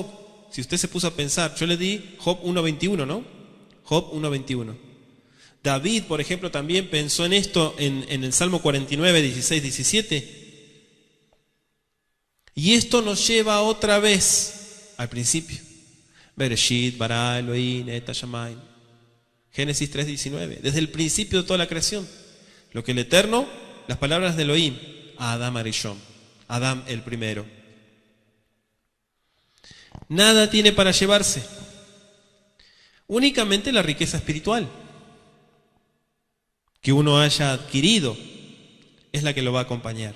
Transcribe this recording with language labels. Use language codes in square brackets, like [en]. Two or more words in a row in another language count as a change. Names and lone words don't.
[es] Si usted se puso a pensar, yo le di Job 1:21, ¿no? Job 1:21. David, por ejemplo, también pensó en esto en el Salmo 49, 16, 17. Y esto nos lleva otra vez al principio. [he] בראשית ברא אלהים את השמים. [es] Génesis 3:19. Desde el principio de toda la creación. Lo que el Eterno, las palabras de Elohim, a [he] אדם הראשון, [es] Adam el primero. Nada tiene para llevarse. Únicamente la riqueza espiritual que uno haya adquirido es la que lo va a acompañar.